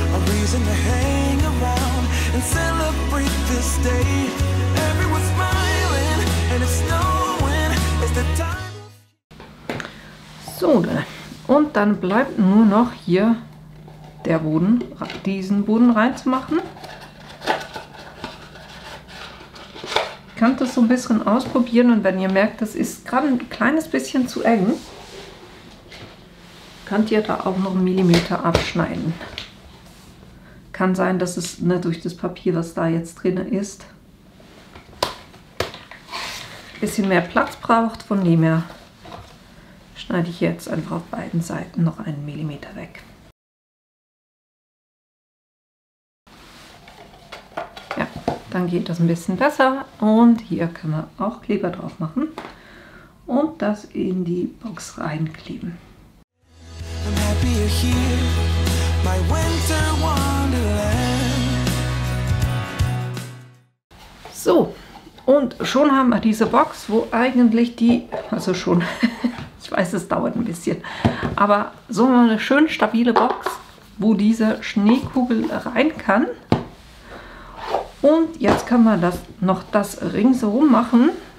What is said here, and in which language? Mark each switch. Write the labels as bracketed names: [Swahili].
[English] Reason to hang around and celebrate this day. Everyone's smiling and it's snowing. It's the time. [German] So, und dann bleibt nur noch hier der Boden, diesen Boden reinzumachen. Ihr könnt das so ein bisschen ausprobieren und wenn ihr merkt, das ist gerade ein kleines bisschen zu eng, könnt ihr da auch noch einen Millimeter abschneiden. Kann sein, dass es durch das Papier, was da jetzt drin ist, ein bisschen mehr Platz braucht. Von dem her schneide ich jetzt einfach auf beiden Seiten noch einen Millimeter weg. Ja, dann geht das ein bisschen besser und hier können wir auch Kleber drauf machen und das in die Box reinkleben. [English] I'm happy you're here, my winter wonderland. [German] So, und schon haben wir diese Box, wo eigentlich also schon, ich weiß, es dauert ein bisschen, aber so eine schön stabile Box, wo diese Schneekugel rein kann. Und jetzt können wir das ringsherum machen.